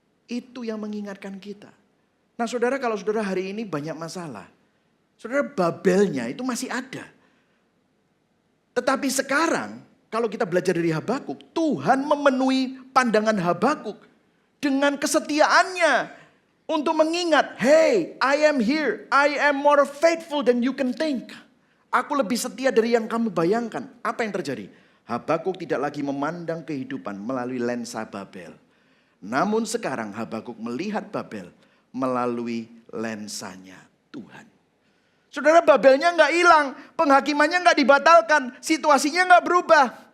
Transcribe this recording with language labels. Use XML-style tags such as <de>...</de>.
<id>Itu yang mengingatkan kita. Nah saudara, kalau saudara hari ini banyak masalah, saudara Babelnya itu masih ada. Tetapi sekarang kalau kita belajar dari Habakuk, Tuhan memenuhi pandangan Habakuk dengan kesetiaannya untuk mengingat,</id> <en>hey, I am here. I am more faithful than you can think.</en> <id>Aku lebih setia dari yang kamu bayangkan. Apa yang terjadi? Habakuk tidak lagi memandang kehidupan melalui lensa Babel. Namun sekarang Habakuk melihat Babel melalui lensanya Tuhan. Saudara, Babelnya nggak hilang, penghakimannya nggak dibatalkan, situasinya nggak berubah.</id>